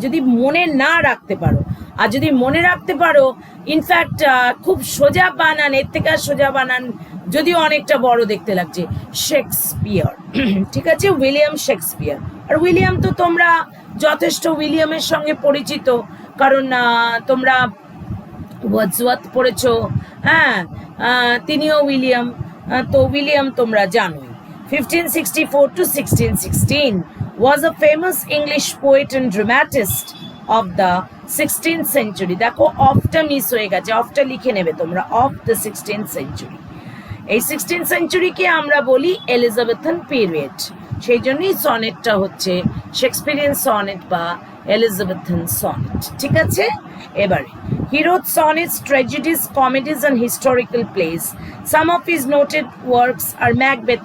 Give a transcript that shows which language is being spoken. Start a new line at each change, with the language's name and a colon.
Bangla: যদি মনে না রাখতে পারো, আর যদি মনে রাখতে পারো, ইনফ্যাক্ট খুব সোজা বানান, এর থেকে আর সোজা বানান যদিও অনেকটা বড় দেখতে লাগছে, শেক্সপিয়ার। ঠিক আছে, উইলিয়াম শেক্সপিয়ার। আর উইলিয়াম তো তোমরা যথেষ্ট উইলিয়ামের সঙ্গে পরিচিত, কারণ তোমরা ওয়ার্ডসওয়ার্থ পড়েছো, হ্যাঁ, তিনিও উইলিয়াম, তো উইলিয়াম তোমরা জানোই।
English: 1564 to 1616 was a famous English poet and dramatist of the 16th century.
Bangla: দেখো অফটা মিস হয়ে গেছে, অফটা লিখে নেবে তোমরা,
English: Of the 16th century।
Bangla: এই 16th সেঞ্চুরিকে আমরা বলি এলিজাবেথান পিরিয়ড, সেই জন্যই সনেটটা হচ্ছে শেক্সপিয়ারিয়ান সনেট বা এলিজাবেথান সনেট। ঠিক আছে, এবারে
English: he wrote sonnets, tragedies, comedies and historical plays. Some of his noted works are Macbeth.